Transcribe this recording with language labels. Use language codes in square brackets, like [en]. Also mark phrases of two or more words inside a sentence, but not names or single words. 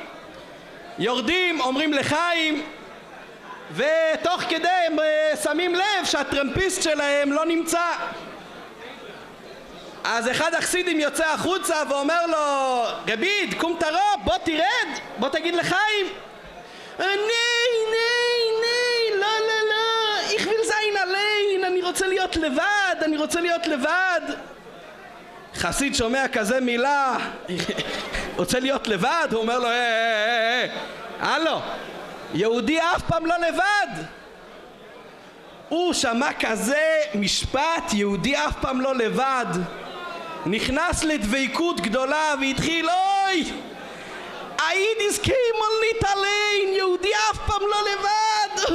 [he] יורדים, אומרים לחיים, ותוך כדי הם שמים לב שהטרמפיסט שלהם לא נמצא. אז אחד החסידים יוצא החוצה ואומר לו, רביד, קום תרוב, בוא תרד, בוא תגיד לחיים. לא, [yi] איך װיל זײַן אַלײן, [he] אני רוצה להיות לבד. חסיד שומע כזה מילה, רוצה להיות לבד, הוא אומר לו, הלו, יהודי אף פעם לא לבד. הוא שמע כזה משפט, יהודי אף פעם לא לבד, נכנס לדביקות גדולה והתחיל, אוי, [yi] היידיס קיימל ניטליין, [he] יהודי אף פעם לא לבד.